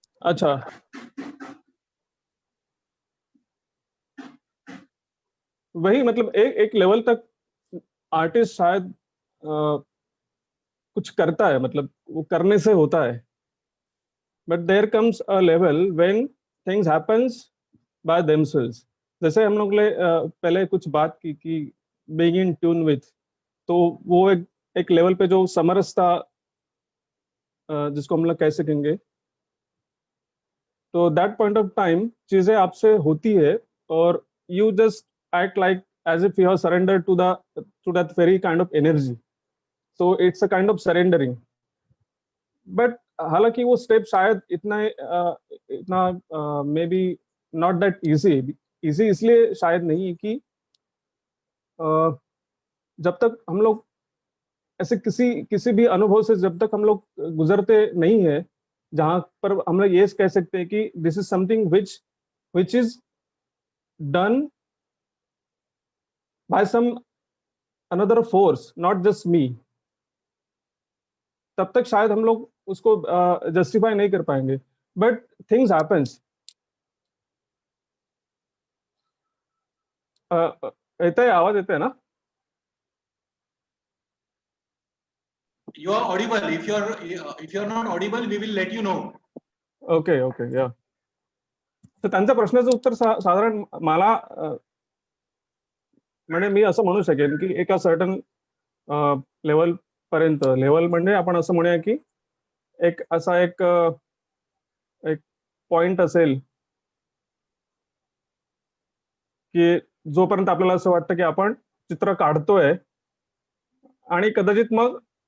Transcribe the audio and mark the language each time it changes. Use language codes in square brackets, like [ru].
[hi] अच्छा, वही मतलब एक लेवल तक आर्टिस्ट शायद कुछ करता है, मतलब वो करने से होता है. [en] But there comes a level when things happens by themselves. [hi] जैसे हम लोग पहले कुछ बात की कि [en] being in tune with, [hi] तो वो एक लेवल पे जो समरसता जिसको हम लोग कह सकेंगे, तो [en] that point of time [hi] चीजें आपसे होती है और [en] You just act like as if you have surrendered to that very kind of energy. So it's a kind of surrendering. [hi] But हालांकि वो स्टेप शायद इतना [en] may be not that easy [hi] इसलिए शायद नहीं है कि जब तक हम लोग ऐसे किसी भी अनुभव से जब तक हम लोग गुजरते नहीं है जहां पर हम लोग ये कह सकते हैं कि [en] this is something which is done by some another force, not just me, [hi] तब तक शायद हम लोग उसको जस्टिफाई नहीं कर पाएंगे, [en] But things happens. [mr] येतंय आवाज येतंय ना? [en] You are audible. If you're not audible, we will let you know. Okay yeah. [mr] तर त्यांच्या प्रश्नाचं उत्तर साधारण मला म्हणजे मी असं म्हणू शकेन की एका सर्टन लेवल पर्यंत, लेवल म्हणजे आपण असं म्हणूया की एक असा एक पॉइंट असेल की जोपर्यंत आपल्याला असं वाटतं की आपण चित्र काढतोय, आणि कदाचित मग